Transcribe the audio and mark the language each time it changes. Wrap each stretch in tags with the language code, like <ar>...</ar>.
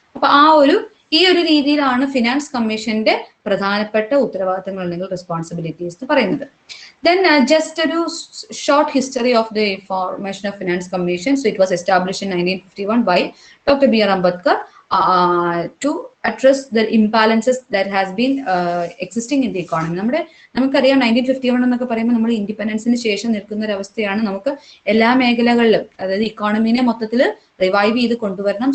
<ml>അപ്പൊ ഈ ഒരു രീതിയിലാണ് ഫിനാൻസ് കമ്മീഷന്റെ പ്രധാനപ്പെട്ട ഉത്തരവാദിത്തങ്ങൾ അല്ലെങ്കിൽ റെസ്പോൺസിബിലിറ്റീസ് എന്ന് പറയുന്നത്.</ml> <en>Then just ഒരു short history of the formation of finance commission. So it was established in 1951 by doctor B R Ambedkar. to address the imbalances that has been existing in the economy.</en> <ml>നമുക്കറിയാം 1951 എന്നൊക്കെ പറയുമ്പോൾ നമ്മൾ ഇൻഡിപെൻഡൻസിന് ശേഷം നിൽക്കുന്ന ഒരു അവസ്ഥയാണ്. നമുക്ക് എല്ലാ മേഖലകളിലും, അതായത് ഇക്കോണമിനെ മൊത്തത്തിൽ റിവൈവ് ചെയ്ത് കൊണ്ടുവരണം.</ml>